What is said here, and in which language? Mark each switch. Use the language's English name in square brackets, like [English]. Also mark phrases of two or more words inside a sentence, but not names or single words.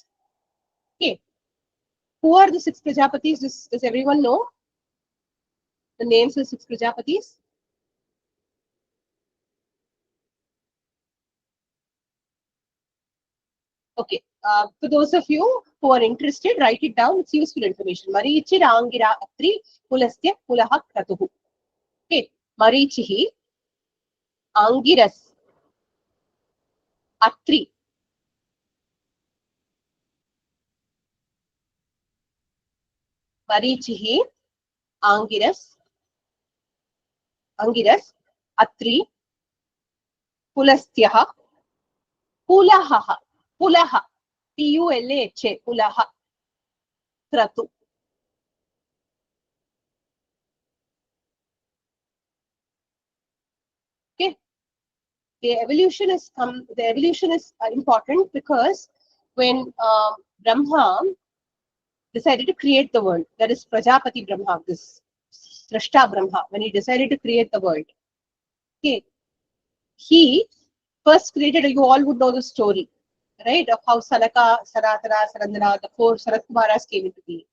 [English] Okay, who are the 6 Prajapatis? Does everyone know the names of 6 Prajapatis? Okay, for those of you who are interested, write it down. It's useful information. Marichi Rangira Atri Pulastya Pulaha Kratuhu. Okay, Marichihi Angiras Atri. Marichihi Angiras Atri Pulastyaha Pulaha Pulaha P-U-L-A-H Pulaha Kratu. Okay, the evolution is important because when Brahma decided to create the world, that is Prajapati Brahma, this Srashta Brahma, when he decided to create the world, okay, he first created, you all would know the story, right, of how Sanaka, Sanatana, Sarandana, the 4 Saratkumaras came into being.